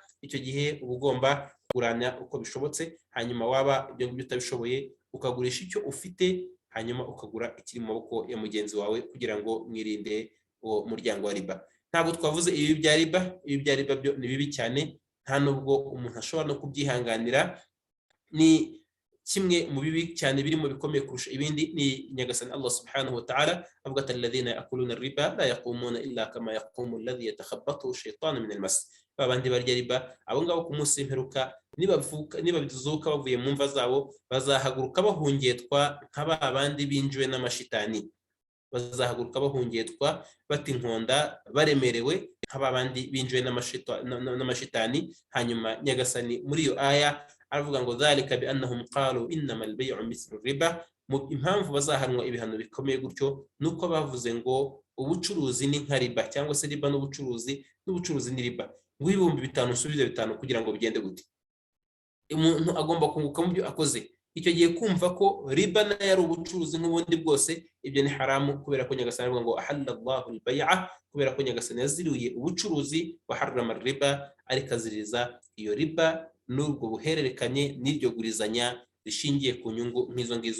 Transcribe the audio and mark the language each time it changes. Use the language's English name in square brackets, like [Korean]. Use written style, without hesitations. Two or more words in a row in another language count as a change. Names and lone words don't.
[Kinyarwanda] Icyo gihe uba ugomba kugurana uko bishobotse, hanyuma waba ibyo ngibyo utabishoboye ukagurisha icyo ufite, hanyuma ukagura ikiri mu maboko ya mugenzi wawe, kugira ngo mwirinde uwo muryango wa riba. Ntabwo twavuze ibi bya riba, ibi bya riba byo ni bibi cyane, nta nubwo umuntu ashobora no kubyihanganira. Ni kimwe mu bibi cyane birimo bikomeye kurusha ibindi. Ni nyagasani [Arabic] الله سبحانه وتعالى [Kinyarwanda] avuga ati [Arabic] الذين يأكلون الربا لا يقومون إلا كما يقوم الذي يتخبطه الشيطان من المس. [Kinyarwanda] Babandi barya riba, abo ngabo ku munsi w'imperuka nibazuka bavuye mu mva zabo, bazahaguruka bahungetwa nk'abandi binjiwe n'amashitani. Bazahaguruka bahungetwa bati inkonda, baremerewe nk'abandi binjiwe n'amashitani. Hanyuma nyagasani muri iyo aya aravuga ngo [Arabic] ذلك بأنهم قالوا إنما البيع مثل الربا. [Kinyarwanda] Impamvu bazahanwa ibihano bikomeye gutyo nuko bavuze ngo ubucuruzi ni nka riba, cyangwa se riba n'ubucuruzi ni riba. Ngo 5,000 usubize 5 kugira ngo bigende gute? Umuntu agomba kunguka mu byo akoze. Icyo gihe kumva ko riba nayo ari ubucuruzi nk'ubundi bwose, ibyo ni haramu, kubera ko nyagasani avuga ngo [Arabic] أحل الله البيع, [Kinyarwanda] kubera ko nyagasani yaziruye ubucuruzi [Arabic] وحرم الربا, [Kinyarwanda] ariko aziriza iyo riba n'ubwo buhererekanye n'iryo gurizanya rishingiye ku nyungu nk'izo ngizo.